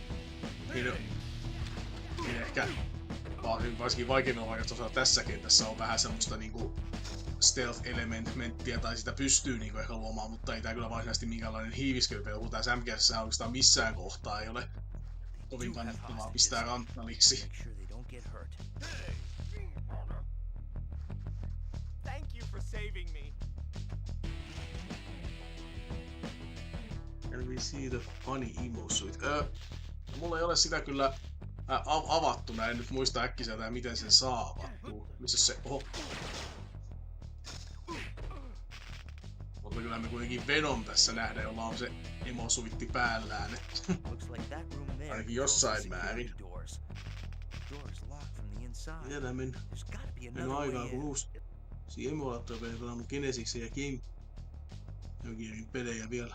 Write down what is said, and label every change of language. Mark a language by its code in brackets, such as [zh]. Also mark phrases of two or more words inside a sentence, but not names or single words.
[fi] ehkä varsinkin vaikeimmilla vaikeuksilla tässä kentässä on vähän semmoista niinku stealth-elementtiä, tai sitä pystyy niinku ehkä luomaan, mutta ei tää kyllä varsinaisesti minkäänlainen hiiviskelypeli, kun tää SMG:ssä oikeastaan missään kohtaa ei ole kovin kannattavaa pistää ranttaliksi. [en] Thank you for saving me. Can we see the funny emo suit? [fi] Mulla ei ole sitä kyllä avattuna, en nyt muista äkkiseltä miten sen saa avattua. Missä se on? Mutta kyllä me kuitenkin Venom tässä nähdään, jolla on se emo-suitti päällään. Ainakin jossain määrin. Vielä mennyt aikaa, kun uusi emulaattori on pelannut Genesiksi ja Game Gearin pelejä vielä.